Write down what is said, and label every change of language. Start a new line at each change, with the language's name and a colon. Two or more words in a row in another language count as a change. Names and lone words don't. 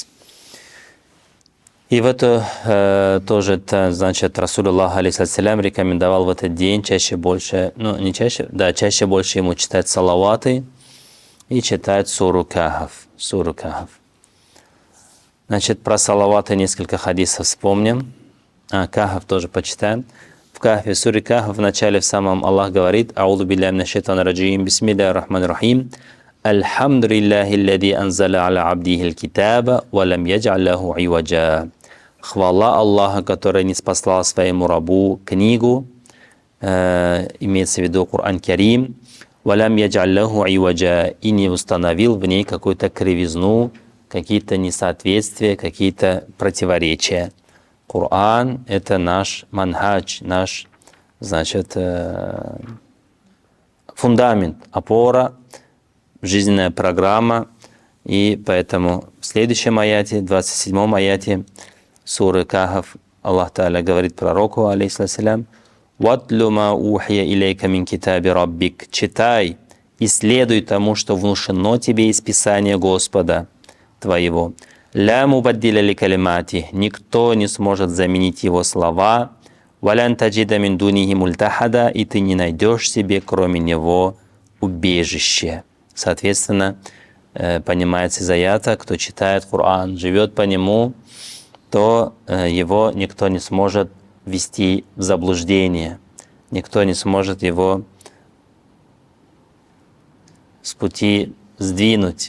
Russian: И в это тоже, значит, Расулуллах, алейхиссалям, рекомендовал в этот день чаще больше, чаще больше ему читать салаваты и читать суру Кахф. Значит, про салаваты несколько хадисов вспомним. Кахф тоже почитаем. В Кахфе, суре Кахф, в начале в самом Аллах говорит:
Arabic: «أعوذ بالله من الشيطان الرجيم، بسم الله الرحمن الرحيم. الحمد لله الذي أنزل على عبده الكتاب ولم يجعل له عوجا».
Russian: Хвала Аллаха, который не спаслал своему рабу книгу, имеется в виду Коран Карим,
Arabic: «ولم يجعل له عوجا»,
Russian: и не установил в ней какую-то кривизну, какие-то несоответствия, какие-то противоречия. Коран — это наш манхадж, наш, значит, фундамент, опора, жизненная программа. И поэтому в следующем аяте, 27-м аяте суры Кахф, Аллах Та'аля говорит пророку,
Arabic: عليه السلام: واتل ما أوحي إليك من كتاب ربك».
Russian: Читай и следуй тому, что внушено тебе из Писания Господа твоего.
Arabic: «لا مبدل لكلماته»,
Russian: никто не сможет заменить его слова.
Arabic: «ولن تجد من دونه ملتحدا»,
Russian: и ты не найдешь себе, кроме него, убежище. Соответственно, понимается из аята, кто читает Коран, живет по нему, то его никто не сможет ввести в заблуждение, никто не сможет его с пути сдвинуть.